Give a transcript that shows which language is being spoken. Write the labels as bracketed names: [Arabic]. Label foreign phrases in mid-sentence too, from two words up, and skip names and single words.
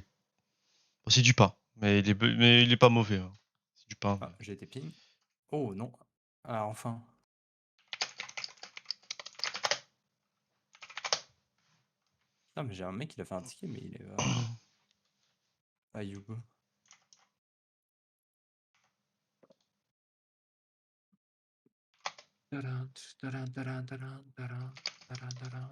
[French] Bon, c'est du pain, mais il est pas mauvais. Hein. C'est du pain. Ah, j'ai été ping. Oh non. Ah, enfin. Non, mais j'ai un mec, il a fait un ticket, mais il est. À Youb. Tadam, tadam, tadam, tadam, tadam, tadam, tadam.